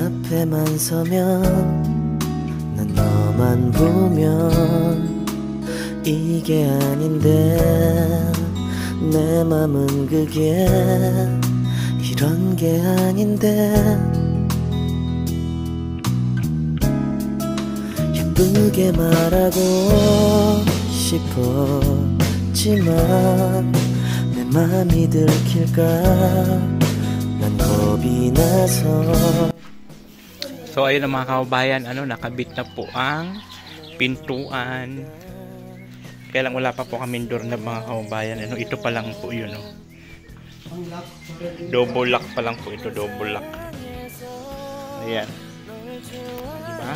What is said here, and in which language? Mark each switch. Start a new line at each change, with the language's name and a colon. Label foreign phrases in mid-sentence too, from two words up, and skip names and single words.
Korean: 앞에만 서면 난 너만 보면 이게 아닌데 내 맘은 그게 이런 게 아닌데 예쁘게 말하고 싶었지만 내 맘이 들킬까 난 겁이 나서.
Filipino: So ayun ang mga kababayan, nakabit na po ang pintuan. Kaya lang wala pa po kami doorknob mga kababayan. Ito pa lang po yun. Ang lock.
English: Double lock
Filipino: pa lang po ito,
English: double lock.
Filipino: Ayan. Diba?